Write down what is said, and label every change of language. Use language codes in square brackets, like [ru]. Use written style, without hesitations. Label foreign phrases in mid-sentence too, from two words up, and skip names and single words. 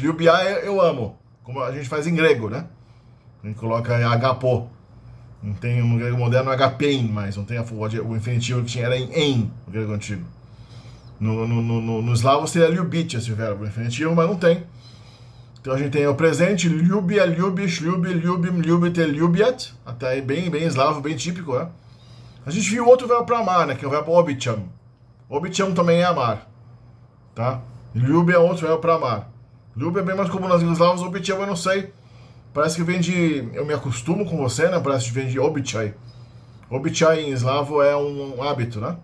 [pt] Ljubia é eu amo, como a gente faz em grego, né? A gente coloca agapo. Não tem no grego moderno agapein, mas não tem o infinitivo que tinha, era em no grego antigo. No eslavo seria ljubit esse verbo infinitivo, mas não tem. Então a gente tem o presente, [bg] ljubia, ljubish, ljubi, ljubim, ljubite, ljubiat. [pt] Até aí bem eslavo, bem típico, né? A gente viu outro verbo para amar, né? Que é o verbo obicham. Obicham também é amar, tá? Ljubi é outro verbo para amar. Ljubi é bem mais comum nas línguas eslavas, obicham eu não sei. Parece que vem de... Eu me acostumo com você, né? Parece que vem de obichai. Obichai em eslavo é um hábito, né?